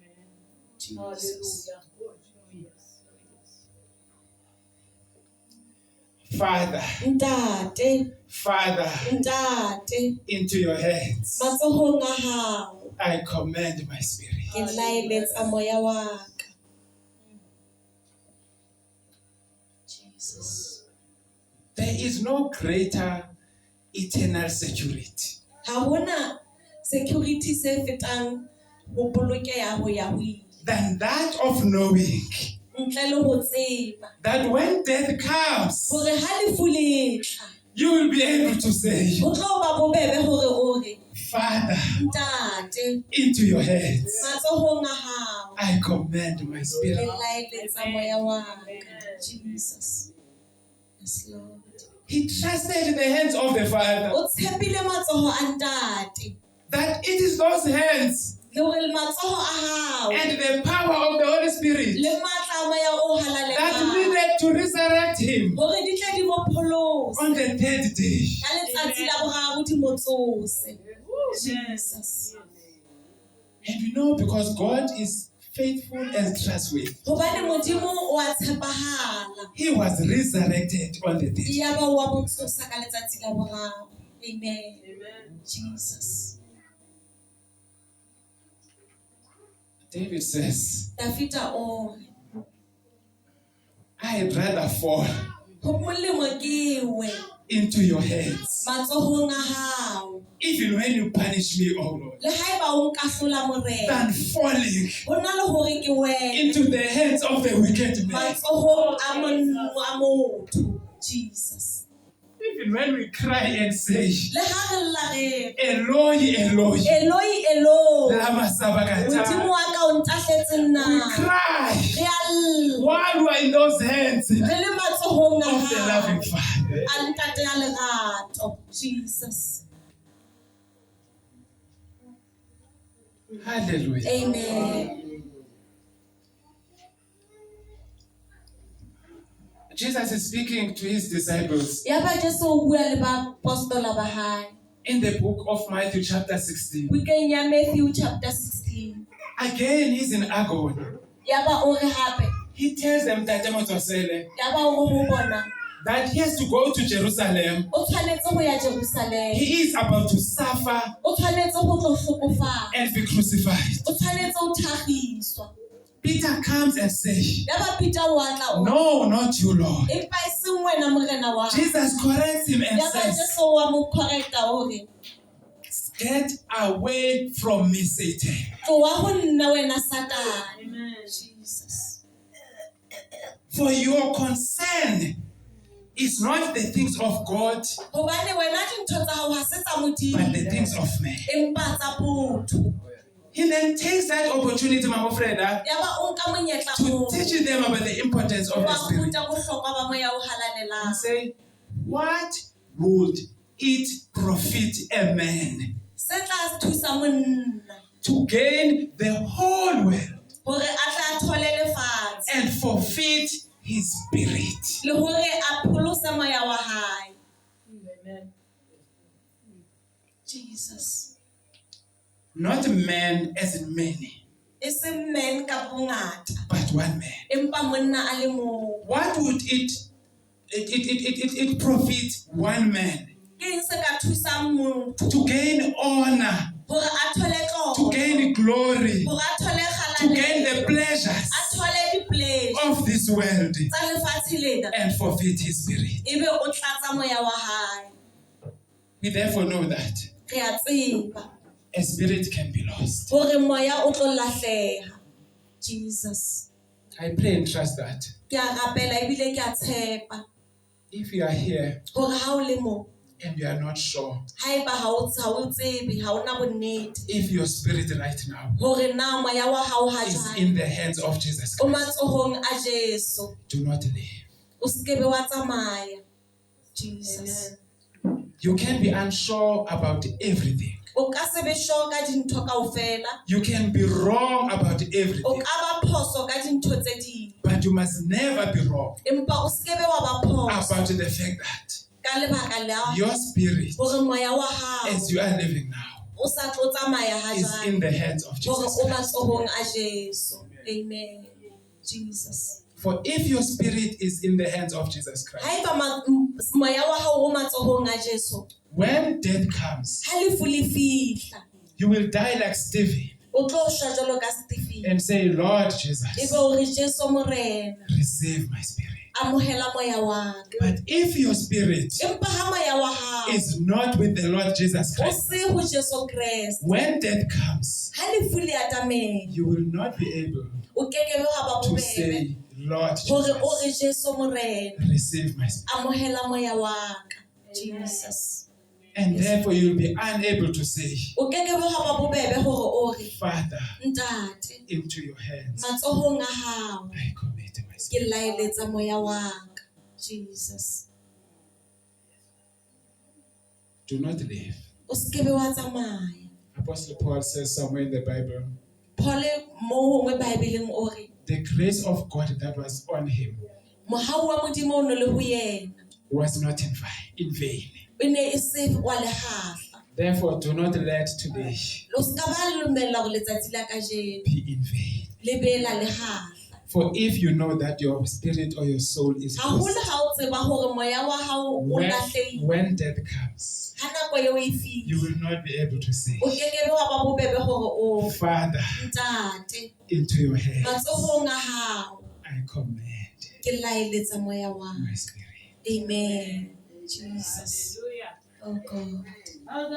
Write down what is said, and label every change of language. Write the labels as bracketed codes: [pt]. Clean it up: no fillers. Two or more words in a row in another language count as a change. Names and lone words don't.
[en] Jesus. Father, [st] Ntate, [en] Father, [st] Ntate, [en] into your hands [st] matsohong a hao [en] I commend my spirit. [st] ke laeletsa moya wa ka. [en] Jesus. There is no greater eternal security [st] Ha hona security se fetang ho bolokeha ho ya ho ile. [en] than that of knowing [st] Ntle le ho tseba [en] that when death comes, [st] hore ha lefu le tla [en] you will be able to say, [st] ho tlo ba bobebe hore o re [en] Father, [st] Ntate, [en] into your hands [st] matsohong a hao [en] I commend my [st] ke [en] spirit. [st] laeletsa moya wa ka. [en] Jesus. Yes, Lord. He trusted in the hands of the Father, [st] O tshepile matsoho a ntate [en] that it is those hands [st] le hore matsoho a hao [en] and the power of the Holy Spirit [st] le matla a moya o [en] that [st] halalelang [en] needed to resurrect him [st] hore di tle di mo pholose [en] on the third day. [st] ka letsatsi la boraro di mo tsose. [en] Jesus. And we know because God is faithful and trustworthy, [st] Hobane modimo o a tshepahala. [en] he was resurrected on the third day. [st] Ya ba wa mo tsosa ka letsatsi la boraro. [en] Amen. Jesus. David says, [st] Dafita o [en] I had rather fall [st] ho molemo ke we [en] into your hands, [st] matsohong a hao [en] even when you punish me, oh Lord, [st] le haeba o nkahlola morena [en] than falling [st] ho na le hore ke wena [en] into the hands of the wicked man. [st] matsohong a motho. [en] Jesus. Even when we cry and say, [st] Le ha re lla re [arc] Eloi, Eloi, Eloi Eloi lama [st] modimo [arc] sabachthani. [st] wa ka o ntahletse nna [en] We cry [st] re a lla [en] while we are in those hands of [st] re le matsohong a [en] the [st] hao [en] loving Father. [st] a ntate a lerato. [en] Jesus. Hallelujah. Amen. Jesus is speaking to his disciples [st] Ya ba Jesu o bua le ba apostola ba hae [en] in the book of Matthew chapter 16. [st] bukeng ya Matthew chapter 16. [en] Again, he's in agony. [st] Ya ba o re hape [en] He tells them that [st] ya ba o re ho bona [en] he has to go to Jerusalem. [st] o tshwanetse ho ya Jerusalem, [en] He is about to suffer [st] o tshwanetse ho tlo hlokofala, [en] and be crucified. [st] o tshwanetse ho thagiswa. [en] Peter comes and says, [st] Ya ba Peter wa tla o [en] no, not you, Lord. [st] empa e seng wena morena wa [en] Jesus corrects him and [st] ya ba [en] says, [st] Jesu wa mo correcta o re [en] get away from me, Satan. [st] tloha ho nna wena Satan. Amen. Jesus. [en] For your concern is not the things of God, [st] Hobane wena dintho tsa hao ha se tsa [en] but the [st] Modimo [en] things of man. [st] empa tsa botho. [en] He then takes that opportunity, Mama Freda, [st] Ya ba o nka monyetla [en] to [st] o [en] teach them about the importance of the [st] ba [en] Spirit. [st] ruta bohlokwa ba moya o [en] And [st] halalelang. [en] say, what would it profit a man [st] Se tla thusa monna [en] to gain the whole world [st] hore a tla thole lefatshe [en] and forfeit his spirit? [st] le hore a pholose moya wa hae. [en] Amen. Jesus. Not man as in many, [st] E se men ka bongata [en] but one man. [st] empa monna a le mong. [en] What would it profit one man [st] Ke eng se ka thusang motho [en] to gain honor, [st] hore a thole [en] to [st] tlotlo, [en] gain glory, [st] hore a thole [en] to gain [st] kgalalelo, [en] the pleasures [st] a thole di-pleasure [en] of this world [st] tsa lefatshe lena [en] and forfeit his spirit? [st] ebe o tlatsa moya wa hae? [en] We therefore know that [st] Re a tseba [en] a spirit can be lost. [st] hore moya o tlo lahleha. [en] Jesus. I pray and trust that [st] Ke a rapela ebile ke a tshepa [en] if you are here [st] hore ha o le mo [en] and you are not sure [st] haeba ha o tsebe ha o na bonnete [en] if your spirit right now [st] hore na moya wa hao ha [en] is [st] jwale [en] in the hands of Jesus [st] o [en] Christ, [st] matsohong a Jesu, [en] do not leave. [st] o skebe wa tsamaya. [en] Jesus. You can be unsure about everything. [st] O ka se be sure ka dintho kaofela, [en] You can be wrong about [st] o [en] everything, [st] ka ba phoso ka dintho tse ding, [en] but you must never be wrong [st] empa o skebe wa ba phoso [en] about the fact that [st] ka lebaka la [en] your spirit, [st] hore moya wa hao [en] as you are living now, [st] o sa tlo tsamaya ha [en] is in [st] jwale [en] the hands of [st] hore [en] Jesus [st] o [en] Christ. [st] matsohong a Jesu. [en] Amen. Jesus. For if your spirit is in the hands of Jesus Christ, [st] haeba moya wa hao o matsohong a Jesu, [en] when death comes, [st] ha lefu le fihla, [en] you will die like Stephen [st] o tlo shwa jwalo ka Stephen. [en] and say, Lord Jesus, [st] Ebe o re Jesu morena, [en] receive my spirit. [st] amohela moya wa ka. [en] But if your spirit [st] Empa ha moya wa hao [en] is not with the Lord Jesus [st] o [en] Christ, [st] se ho Jesu Kriste, [en] when death comes, [st] ha lefu le atamela, [en] you will not be able [st] o kekebe wa ba [en] to [st] bobebe [en] say, Lord [st] hore o re [en] Jesus, [st] Jesu morena, [en] receive my spirit. [st] amohela moya wa ka. [en] Jesus. And therefore you'll be unable to say, [st] O kekebe wa ba bobebe hore o re [en] Father, [st] ntate, [en] into your hands [st] matsohong a hao [en] I commit my [st] ke [en] spirit. [st] laeletsa moya wa ka. [en] Jesus. Do not leave. [st] O skebe wa tsamaya. [en] Apostle Paul says somewhere in the Bible, [st] Paul mo hongwe Bibeleng o re [en] the grace of God that was on him [st] mohau wa modimo o no le ho yena [en] was not in vain. [st] e ne e se wa lehala. [en] Therefore, do not let today [tn] Lo ska ba lumella go letsatsi la kajeno [en] be in vain. [st] le be la lehala. [en] For if you know that your spirit or your soul is [st] Ha ho le [en] lost, [st] ha o tseba hore moya wa hao o lahlehile, [en] when death comes, [st] ha nako eo e fihla, [en] you will not be able to say, [st] o kekebe wa ba bobebe hore o [en] Father, [st] ntate, [en] into your hands [st] matsohong a hao [en] I command [st] ke laeletsa moya wa [en] my spirit. Amen. Jesus. Hallelujah. Oh God.